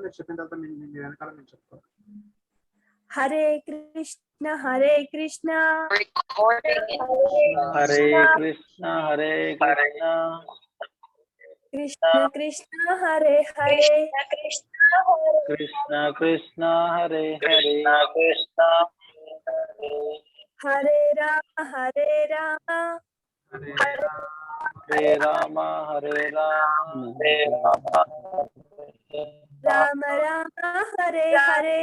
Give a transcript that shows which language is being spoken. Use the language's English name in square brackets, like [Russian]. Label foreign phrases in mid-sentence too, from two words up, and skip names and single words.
[Telugu] మీరు చెప్పిన తర్వాత మీ వెనకాల నేను చెప్తాను. [Sanskrit] హరే కృష్ణ హరే కృష్ణ హరే కృష్ణ కృష్ణ కృష్ణ హరే హరే కృష్ణ కృష్ణ హరే హరే హరే రామ హరే రామ హరే రామ రామ రామ హరే హరే